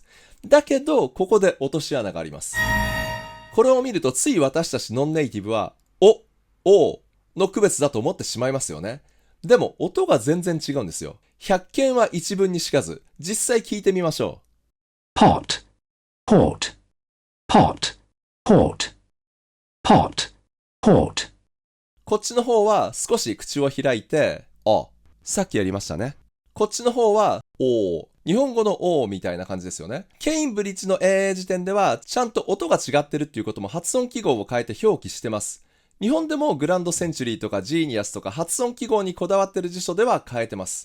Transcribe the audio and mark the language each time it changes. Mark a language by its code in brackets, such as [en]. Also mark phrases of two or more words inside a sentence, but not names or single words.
[ja] だけど、ここで落とし穴があります。これを見るとつい私たちノンネイティブは、おの区別だと思ってしまいますよね。でも音が全然違うんですよ。百見は一文にしかず、実際聞いてみましょう。 [en] pot, port, pot, port, pot, port, [ja] こっちの方は少し口を開いて、さっきやりましたね。こっちの方は、日本語のみたいな感じですよね。ケインブリッジの英英辞典では、ちゃんと音が違ってるっていうことも発音記号を変えて表記してます。日本でもグランドセンチュリーとかジーニアスとか発音記号にこだわってる辞書では変えてます。